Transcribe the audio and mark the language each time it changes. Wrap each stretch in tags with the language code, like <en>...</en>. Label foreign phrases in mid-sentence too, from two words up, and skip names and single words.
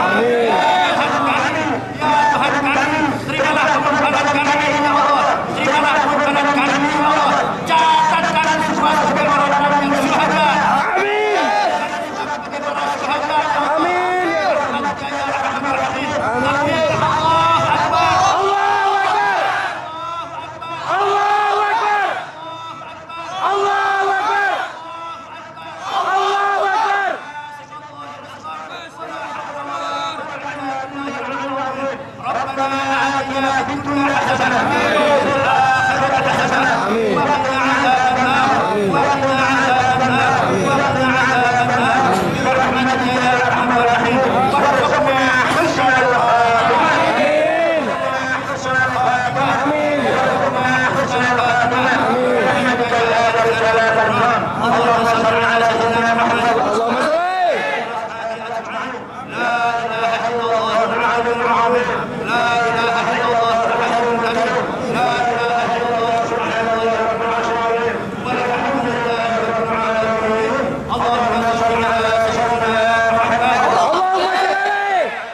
<id>Tuhan kami, terimalah pengorbanan kami ya Allah. Terimalah pengorbanan kami ya Allah. Catatkan semua sebagai orang-orang yang syuhada. Amin. Sebagai para syuhada. Amin. Amin.</id> <ar>الله أكبر. الله أكبر. الله أكبر. الله أكبر. الله أكبر. ربنا آتنا في الدنيا حسنة وفي الآخرة حسنة وقنا عذاب النار وقنا عذاب النار وقنا عذاب النار برحمتك يا أرحم الراحمين وارزقنا حسن الخاتمة آمين حسن الخاتمة آمين وارزقنا حسن الخاتمة برحمتك يا ذا الجلال والإكرام اللهم صل على سيدنا محمد اللهم صل لا إله إلا الله العلي العظيم لا إله إلا الله الحي القيوم لا إله إلا الله سبحان الله رب العالمين والحمد لله رب العالمين اللهم صل على سيدنا محمد اللهم صل</ar>